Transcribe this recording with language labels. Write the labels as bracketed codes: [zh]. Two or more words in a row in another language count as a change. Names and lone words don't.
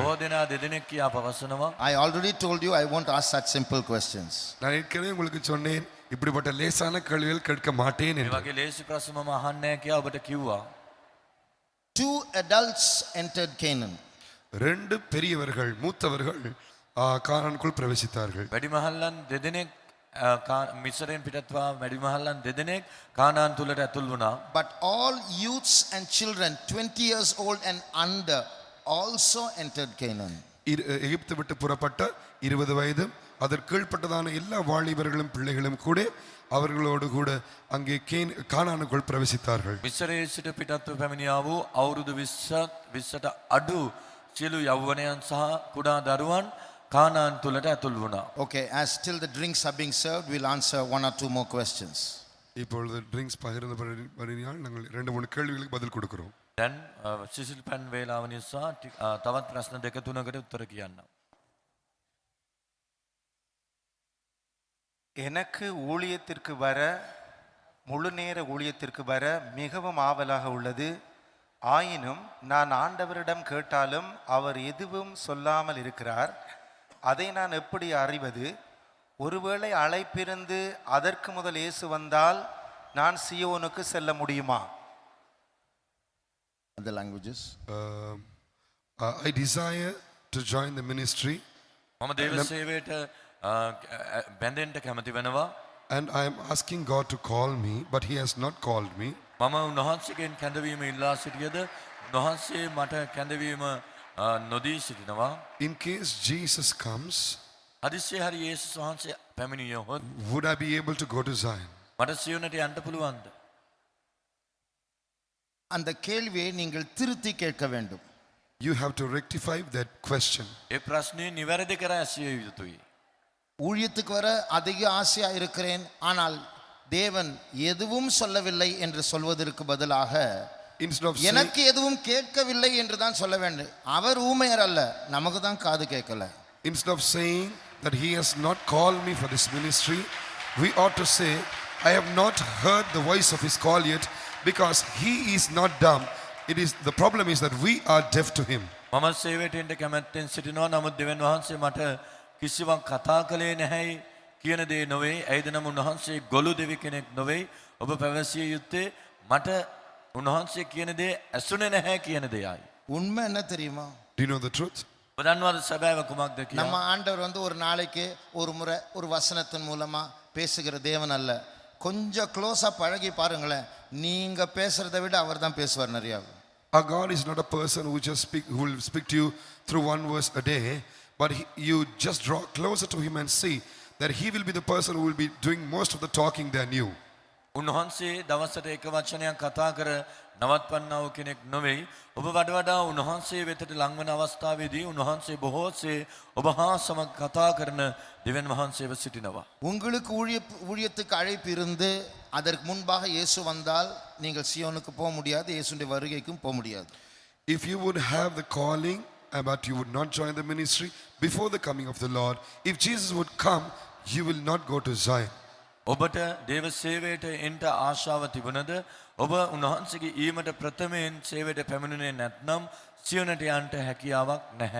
[si] බොහෝ දෙනා දෙදෙනෙක් කියා පවසනවා. [en] I already told you I won't ask such simple questions. [ta] நான் ஏற்கனவே உங்களுக்கு சொன்னேன் இப்படிப்பட்ட லேசான கேள்விகள் கேட்க மாட்டேன் [si] මේ [ta] என்று. [si] වගේ ලේසි ප්‍රශ්න මම අහන්නේ නැහැ කියා ඔබට කිව්වා. [en] 2 adults entered Canaan. [ta] 2 பெரியவர்கள், மூத்தவர்கள் கானானுக்குள் பிரவேசித்தார்கள். [si] වැඩිමහල්ලන් දෙදෙනෙක් මිස්රයෙන් පිටත්වා වැඩිමහල්ලන් දෙදෙනෙක් කානාන් තුලට ඇතුල් වුණා. [en] But all youths and children 20 years old and under also entered Canaan. [ta] எகிப்து விட்டு புறப்பட்ட 20 வயது அதற்கு கீழ்ப்பட்டதான எல்லா வாலிபர்களும் பிள்ளைகளும் கூட அவர்களோடு கூட அங்கே கானானுக்குள் பிரவேசித்தார்கள். [si] මිස්රයේ සිට පිටත්ව පැමිණියා වූ අවුරුදු 20ට අඩු සියලු යෞවනයන් සහ කුඩා දරුවන් කානාන් තුලට ඇතුල් වුණා. [en] Okay, as still the drinks are being served, we'll answer 1 or 2 more questions. [ta] இப்பொழுது ட்ரிங்க்ஸ் பகிர்ந்தபடியால் நாங்கள் 2-3 கேள்விகளுக்கு பதில் கொடுக்கிறோம். [si] දැන් සිසිල් පැන් වේලාව නිසා තවත් ප්‍රශ්න දෙක තුනකට උත්තර කියන්නම්. [ta] எனக்கு ஊழியத்திற்கு வர, முழு நேர ஊழியத்திற்கு வர மிகவும் ஆவலாக உள்ளது. ஆயினும் நான் ஆண்டவரிடம் கேட்டாலும் அவர் எதுவும் சொல்லாமல் இருக்கிறார். அதை நான் எப்படி அறிவது? ஒருவேளை அழைப்பிருந்து அதற்கு முதல் இயேசு வந்தால் நான் சியோனுக்கு செல்ல முடியுமா? [en] Other languages. I desire to join the ministry. [si] මම දේව සේවයට බැඳෙන්න කැමති වෙනවා. [en] And I am asking God to call me, but He has not called me. [si] මම උන්වහන්සේගෙන් කැඳවීම ඉල්ලා සිටියද උන්වහන්සේ මට කැඳවීම නොදී සිටිනවා. [en] In case Jesus comes, [si] හදිස්සියේ හරි යේසුස් වහන්සේ පැමිණියොත් [en] would I be able to go to Zion? [si] මට සියොනට යන්න පුළුවන්ද? [ta] அந்த கேள்வியை நீங்கள் திருத்தி கேட்க வேண்டும். [en] You have to rectify that question. [si] ඒ ප්‍රශ්නේ නිවැරදි කර ඇසිය යුතුයි. [ta] ஊழியத்துக்கு வர அதிக ஆசையா இருக்கிறேன், ஆனால் தேவன் எதுவும் சொல்லவில்லை என்று சொல்வதற்கு பதிலாக [en] Instead of saying, [ta] எனக்கு எதுவும் கேட்கவில்லை என்று தான் சொல்ல வேண்டும். அவர் ஊமையர் அல்ல, நமக்கு தான் காது கேட்கல. [en] instead of saying that he has not called me for this ministry, we ought to say, I have not heard the voice of his call yet, because he is not dumb. The problem is that we are deaf to him. [si] මම සේවයට එන්න කැමැත්තෙන් සිටිනවා. නමුත් දෙවියන් වහන්සේ මට කිසිවක් කතා කළේ නැහැයි කියන දේ නොවේ. ඇයිද නම් උන්වහන්සේ ගොළු දෙවි කෙනෙක් නොවේ. ඔබ පැවසිය යුත්තේ මට උන්වහන්සේ කියන දේ ඇසුනේ නැහැ කියන දෙයයි. [ta] உண்மை என்ன தெரியுமா? [en] Do you know the truth? [si] ඔබ දන්නවද සැබෑව කුමක්ද [ta] நம்ம [si] කියලා? [ta] ஆண்டவர் ஒரு நாளைக்கு ஒரு முறை ஒரு வசனத்தின் மூலமா பேசுகிற தேவன் அல்ல. கொஞ்சம் க்ளோஸா பழகி பாருங்களேன், நீங்க பேசுறதை விட அவர் தான் பேசுவார் நிறையா. [en] Our God is not a person who who will speak to you through one verse a day, but you just draw closer to him and see that he will be the person who will be doing most of the talking than you. [si] උන්වහන්සේ දවසට එක වචනයක් කතා කර නවත්වන්නා වූ කෙනෙක් නොවේ. ඔබ වඩ වඩා උන්වහන්සේ වෙතට ලං වන අවස්ථාවේදී උන්වහන්සේ බොහෝසේ ඔබ හා සමග කතා කරන දෙවියන් වහන්සේව සිටිනවා. [ta] உங்களுக்கு ஊழியத்துக்கு அழைப்பு இருந்து அதற்கு முன்பாக இயேசு வந்தால் நீங்கள் சியோனுக்கு போக முடியாது, இயேசுடைய வருகைக்கும் போக முடியாது. [en] If you would have the calling, but you would not join the ministry before the coming of the Lord, if Jesus would come, you will not go to Zion. [si] ඔබට දේව සේවයට එන්ට ආශාව තිබුණද ඔබ උන්වහන්සේගේ ඊමට ප්‍රථමයෙන් සේවයට පැමිණුනේ නැත්නම් සියොනට යන්න හැකියාවක් නැහැ.